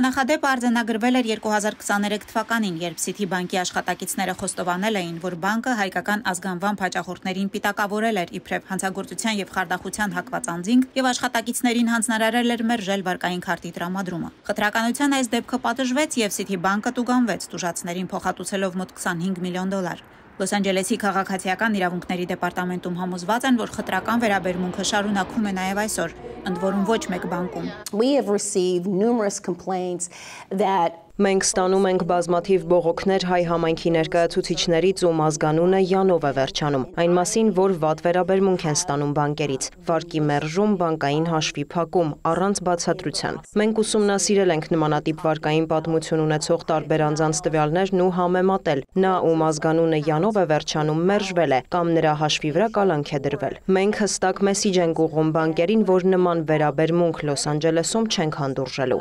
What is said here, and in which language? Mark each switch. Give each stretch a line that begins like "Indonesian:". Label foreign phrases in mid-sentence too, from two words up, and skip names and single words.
Armenian: նախադեպը արձանագրվել էր 2023 թվականին, երբ City բանկի աշխատակիցները խոստովանել էին, որ բանկը հայկական ազգանվամբ հաճախորդներին պիտակավորել էր իբրև հանցագործության եւ խարդախության հակված անձինք եւ աշխատակիցներին հանձնարարել էր մերժել վարկային քարտի տրամադրումը։ Խտրականության այս դեպքը պատժվեց եւ City բանկը տուգանվեց տուժածներին փոխհատուցելով մոտ $25 միլիոն։ Լոս Անջելեսի քաղաքացիական իրավունքների դեպարտամենտում համոզված են, որ խտրական վերաբերմունքը շարունակվում է նաև այսօր, ընդ որում ոչ մեկ բանկում։
English: We have received numerous complaints that
Armenian: Մենք ստանում ենք բազմաթիվ բողոքներ հայ համայնքի ներկայացուցիչներից, ում ազգանունը Յանով է վերջանում, այն մասին, որ վատ վերաբերմունք են ստանում բանկերից, վարկի մերժում, բանկային հաշվի փակում, առանց բացատրության։ Մենք ուսումնասիրել ենք նմանատիպ վարկային պատմություն ունեցող տարբեր անձանց տվյալներն ու համեմատել, նա, ում ազգանունը Յանով է վերջանում, մերժվել է կամ նրա հաշվի վրա կալանք է դրվել։ Մենք հստակ մեսիջ ենք ուղղում բանկերին, որ նման վերաբերմունք Լոս Անջելեսում չենք հանդուրժելու։